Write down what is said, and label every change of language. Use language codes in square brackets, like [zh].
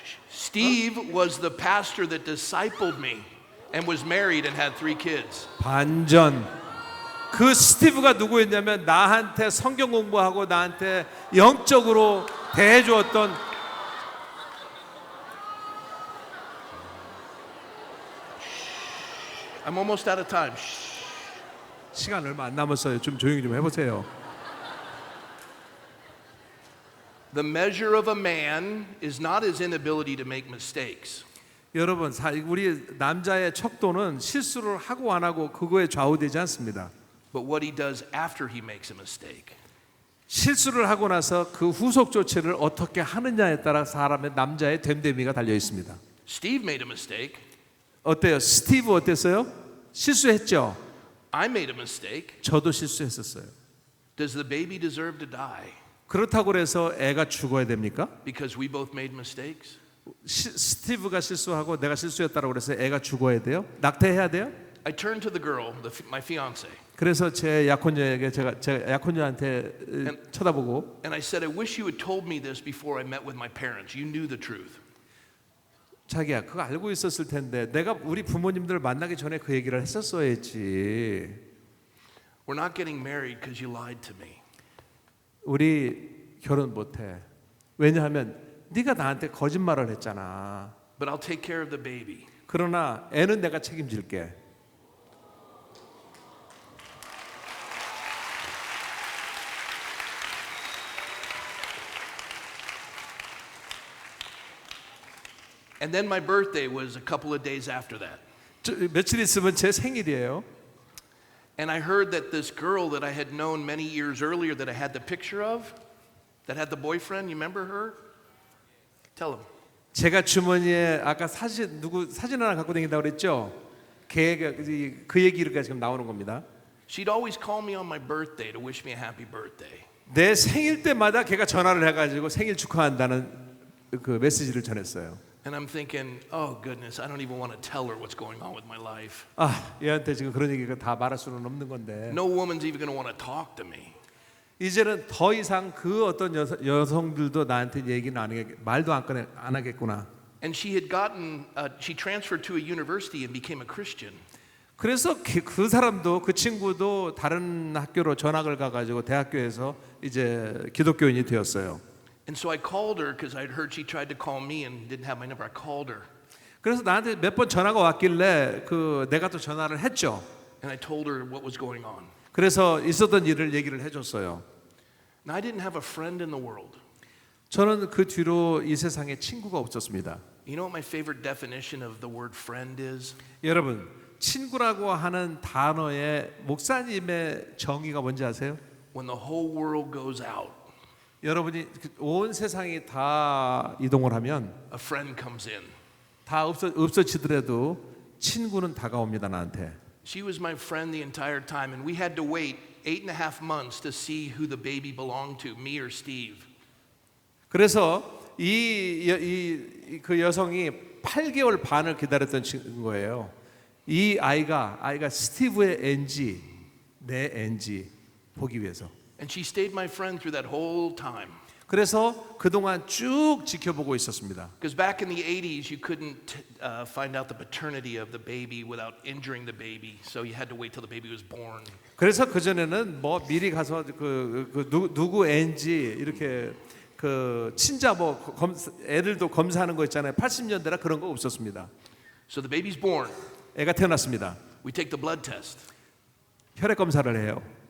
[en] Steve was the pastor that discipled me and was married and had 3 kids. [ko] 반전. 그 스티브가 누구였냐면 나한테 성경 공부하고 나한테 영적으로 대해주었던 [en] I'm almost out of time. [ko] 시간 얼마 안 남았어요. 좀 조용히 좀 해보세요. [en] The measure of a man is not his inability to make mistakes. [ko] 여러분, 우리 남자의 척도는 실수를 하고 안 하고 그거에 좌우되지 않습니다. [en] But what he does after he makes a mistake. [ko] 실수를 하고 나서 그 후속 조치를 어떻게 하느냐에 따라 사람의 남자의 됨됨이가 달려 있습니다. [en] Steve made a mistake. [ko] 어때요? 스티브 어땠어요? 실수했죠. [en] I made a mistake. [ko] 저도 실수했었어요. [en] Does the baby deserve to die [ko] 그렇다고 해서 애가 죽어야 됩니까? [en] because we both made mistakes? [ko] 스티브가 실수하고 내가 실수했다고 그래서 애가 죽어야 돼요? 낙태해야 돼요? [en] I turned to the girl, my fiance, [ko] 그래서 제 약혼녀에게 제가 약혼녀한테 쳐다보고 [en] and I said, I wish you had told me this before I met with my parents. You knew the truth. [ko] 자기야 그거 알고 있었을 텐데 내가 우리 부모님들 만나기 전에 그 얘기를 했었어야지. [en] We're not getting married because you lied to me. [ko] 우리 결혼 못해. 왜냐하면 네가 나한테 거짓말을 했잖아. [en] But I'll take care of the baby. [ko] 그러나 애는 내가 책임질게. [en] And then my birthday was a couple of days after that. [ko] 며칠 있으면 제 생일이에요. [en] And I heard that this girl that I had known many years earlier that I had the picture of, that had the boyfriend, you remember her? Tell him. [ko] 제가 주머니에 아까 사진 하나 갖고 다닌다고 그랬죠? 그 얘기가 지금 나오는 겁니다. [en] She'd always call me on my birthday to wish me a happy birthday. [ko] 내 생일 때마다 걔가 전화를 해가지고 생일 축하한다는 그 메시지를 전했어요. [en] And I'm thinking, oh goodness, I don't even want to tell her what's going on with my life. [ko] 아, 얘한테 지금 그런 얘기가 다 말할 수는 없는 건데. [en] No woman's even going to want to talk to me. [ko] 이제는 더 이상 그 어떤 여성들도 나한테 얘기는 말도 안 하겠구나. [en] And she had gotten, she transferred to a university and became a Christian. [ko] 그래서 그 사람도 그 친구도 다른 학교로 전학을 가가지고 대학교에서 이제 기독교인이 되었어요. [en] And so I called her because I'd heard she tried to call me and didn't have my number. I called her. [ko] 그래서 나한테 몇 번 전화가 왔길래 내가 또 전화를 했죠. [en] And I told her what was going on. [ko] 그래서 있었던 일을 얘기를 해줬어요. [en] Now I didn't have a friend in the world. [ko] 저는 그 뒤로 이 세상에 친구가 없었습니다. [en] You know what my favorite definition of the word friend is? [ko] 여러분, 친구라고 하는 단어의 목사님의 정의가 뭔지 아세요? [en] When the whole world goes out, [ko] 여러분이 온 세상이 다 이동을 하면 [en] a friend comes in. [ko] 다 없어지더라도 친구는 다가옵니다 나한테. [en] She was my friend the entire time, and we had to wait 8.5 months to see who the baby belonged to, me or Steve. [ko] 그래서 그 여성이 8개월 반을 기다렸던 거예요. 이 아이가 스티브의 애인지 내 애인지 보기 위해서. [en] And she stayed my friend through that whole time. [ko] 그래서 그동안 쭉 지켜보고 있었습니다. [en] Because back in the 80s, you couldn't find out the paternity of the baby without injuring the baby, so you had to wait till the baby was born. [ko] 그래서 그 전에는 뭐 미리 가서 누구 애인지 이렇게 그 친자 애들도 검사하는 거 있잖아요. 80년대라 그런 거 없었습니다. [en] So the baby's born. [ko] 애가 태어났습니다. [en] We take the blood test. [ko] 혈액 검사를 해요.